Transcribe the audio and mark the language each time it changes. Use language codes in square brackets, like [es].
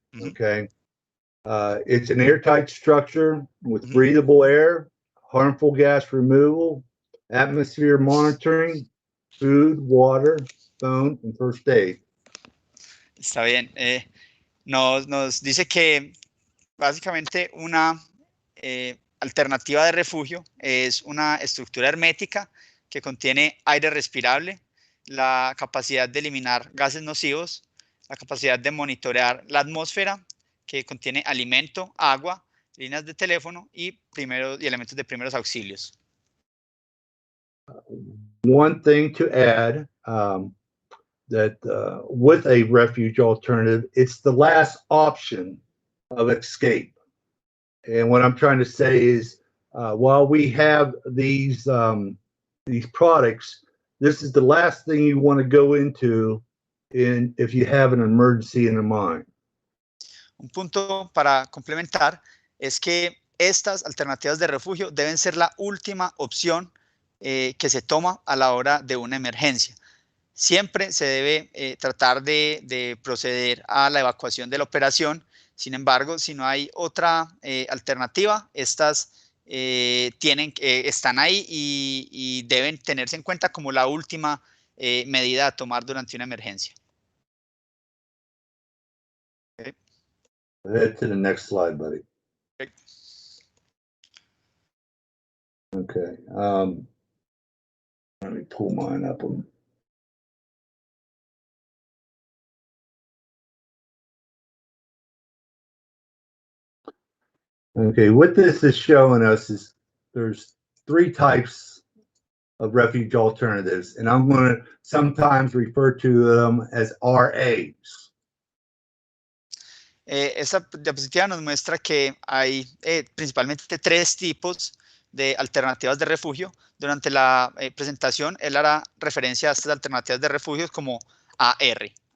[en] Okay, it's an airtight structure with breathable air, harmful gas removal, atmosphere monitoring, food, water, phone, and first aid. [es] Está bien. Nos dice que básicamente una alternativa de refugio es una estructura hermética que contiene aire respirable, la capacidad de eliminar gases nocivos, la capacidad de monitorear la atmósfera, que contiene alimento, agua, líneas de teléfono y elementos de primeros auxilios. [en] One thing to add, that with a refuge alternative, it's the last option of escape. And what I'm trying to say is, while we have these products, this is the last thing you want to go into if you have an emergency in the mine. [es] Un punto para complementar es que estas alternativas de refugio deben ser la última opción que se toma a la hora de una emergencia. Siempre se debe tratar de proceder a la evacuación de la operación. Sin embargo, si no hay otra alternativa, estas están ahí y deben tenerse en cuenta como la última medida a tomar durante una emergencia. [en] Okay. Head to the next slide, buddy. Okay. Okay. Let me pull mine up. Okay, what this is showing us is there's three types of refuge alternatives, and I'm going to sometimes refer to them as RAs. [es] Esta diapositiva nos muestra que hay principalmente tres tipos de alternativas de refugio. Durante la presentación, él hará referencia a estas alternativas de refugio como ARs.